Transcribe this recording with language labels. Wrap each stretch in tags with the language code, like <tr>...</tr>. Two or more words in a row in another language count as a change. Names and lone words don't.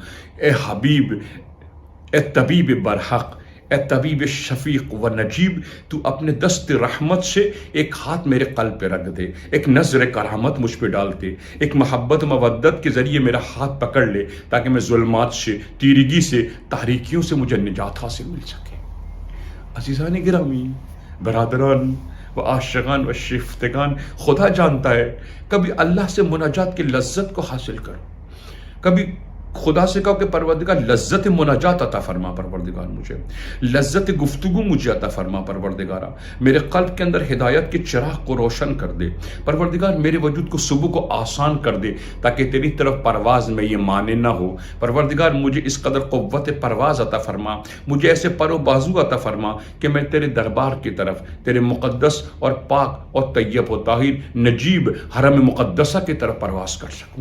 <ur>اے حبیب، اے طبیب برحق، اے طبیب شفیق و نجیب، تو اپنے دست رحمت سے ایک ہاتھ میرے قلب پہ رکھ دے، ایک نظر کرامت مجھ پہ ڈال دے، ایک محبت مودت کے ذریعے میرا ہاتھ پکڑ لے تاکہ میں ظلمات سے، تیرگی سے، تاریکیوں سے مجھے نجات حاصل مل سکے۔ عزیزان گرامی، برادران و عاشقان و شفتگان، خدا جانتا ہے کبھی اللہ سے مناجات کی لذت کو حاصل کرو، کبھی خدا سے کہو کہ پروردگار لذت مناجات عطا فرما، پروردگار مجھے لذت گفتگو مجھے عطا فرما، پروردگارا میرے قلب کے اندر ہدایت کے چراغ کو روشن کر دے، پروردگار میرے وجود کو صبح کو آسان کر دے تاکہ تیری طرف پرواز میں یہ مانے نہ ہو، پروردگار مجھے اس قدر قوت پرواز عطا فرما، مجھے ایسے پر و بازو عطا فرما کہ میں تیرے دربار کی طرف، تیرے مقدس اور پاک اور طیب و طاہر نجیب حرم مقدسہ کی طرف پرواز کر سکوں۔</ur>